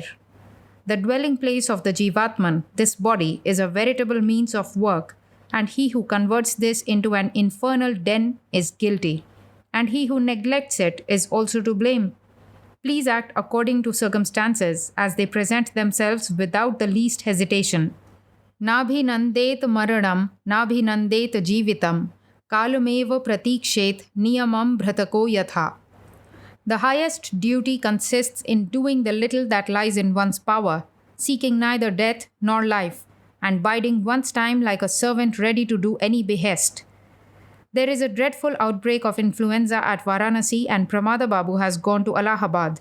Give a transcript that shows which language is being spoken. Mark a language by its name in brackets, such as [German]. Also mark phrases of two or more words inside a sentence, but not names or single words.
[English] The dwelling place of the Jivatman, this body, is a veritable means of work, and he who converts this into an infernal den is guilty, and he who neglects it is also to blame. Please act according to circumstances as they present themselves without the least hesitation. [Sanskrit] Nabhinandet maranam, nabhinandet jivitam, kalumeva pratikshet niyamam bhratako yatha. [English] The highest duty consists in doing the little that lies in one's power, seeking neither death nor life, and biding one's time like a servant ready to do any behest. There is a dreadful outbreak of influenza at Varanasi, and Pramada Babu has gone to Allahabad.